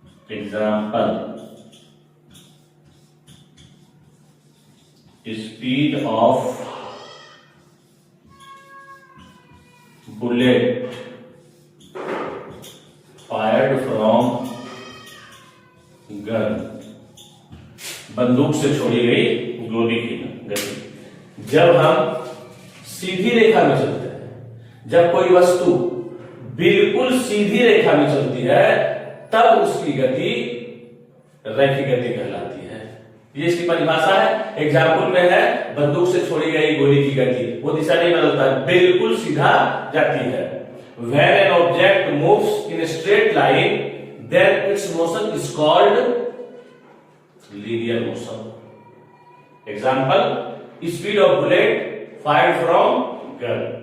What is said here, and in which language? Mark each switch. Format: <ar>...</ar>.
<en>Example: speed of bullet fired from gun.</en> <hi>बंदूक से छोड़ी गई गोली की गति। जब हम सीधी रेखा में चलते हैं, जब कोई वस्तु बिल्कुल सीधी रेखा में चलती है, तब उसकी गति रैखिक गति कहलाती है। ये इसकी परिभाषा है। एग्जाम्पल में है बंदूक से छोड़ी गई गोली की गति, वो दिशा नहीं बदलता है, बिल्कुल सीधा जाती है।</hi> <en>When an object moves in a straight line, then its motion is called linear motion. Example: speed of bullet fired from gun.</en>